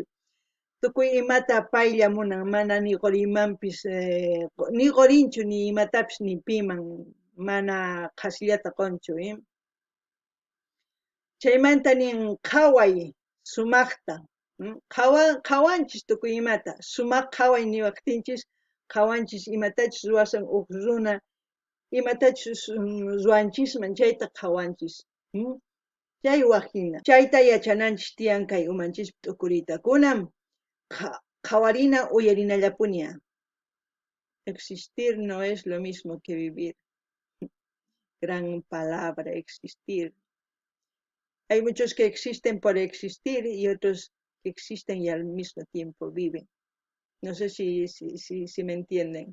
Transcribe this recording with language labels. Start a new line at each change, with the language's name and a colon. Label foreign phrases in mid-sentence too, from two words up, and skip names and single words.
Quechua: Tukuy imata paylla munan, mana ni qorimanpis, ni qorinchu ni imatapis ni piman, mana qasillata qonchu, Chaymanta nin qhaway sumaqta, qhawanchis tukuy imata, sumaq qhaway niwaqtinchis, qhawanchis imatachus ruwasan uq runa, imatachus ruwanchisman chayta qhawanchis, chay waqhina. Chayta yachananchis tiyan kay umanchispi t'ukurita kunam, qhawarina uyarinallapuña.
Spanish: Existir no es lo mismo que vivir. Gran palabra, existir. Hay muchos que existen por existir y otros que existen y al mismo tiempo viven. No sé si me entienden.